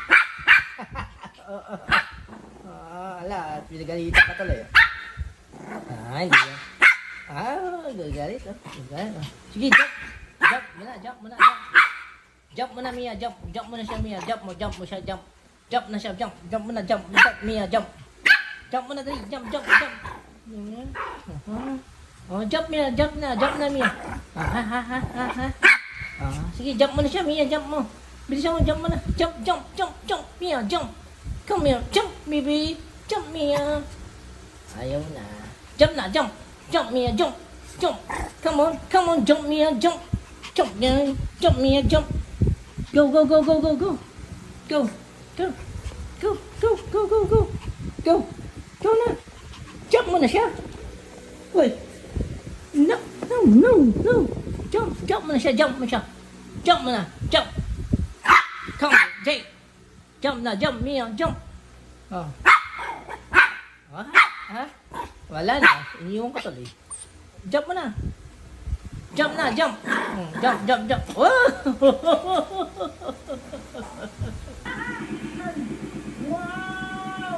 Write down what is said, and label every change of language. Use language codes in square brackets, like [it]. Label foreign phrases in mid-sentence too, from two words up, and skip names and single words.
[tl] Ala, pinagalitan ka tuloy. Hindi yan. Gagalit. Sige, jump. Jump muna, jump muna, jump. Jump muna, Mia, jump. Jump muna siya, Mia. Jump mo siya, jump. Jump na siya, jump. Jump muna, jump. Jump, Mia, jump. Jump muna dali, jump. Jump, Mia, jump na, Mia. Sige, jump muna siya, Mia, jump mo. Bilisan mo, jump muna. [en] Jump, Mia, jump. Come here, jump, baby. Jump, Mia. [tl] Ayaw na. [en] Jump na, jump. Jump, Mia, jump. Jump. Come on, jump, Mia, jump. Jump, Mia, jump. Go. [tl] Go na. Jump mo na siya. Uy. No. Jump mo na siya, jump mo siya. Jump mo na, [en] jump. Come on, Jay. [tl] Jump na, jump, Mia, jump. Wala na, iniwan ko tuloy. Jump mo na. Jump na, jump. [en] Jump. Oh! Wow!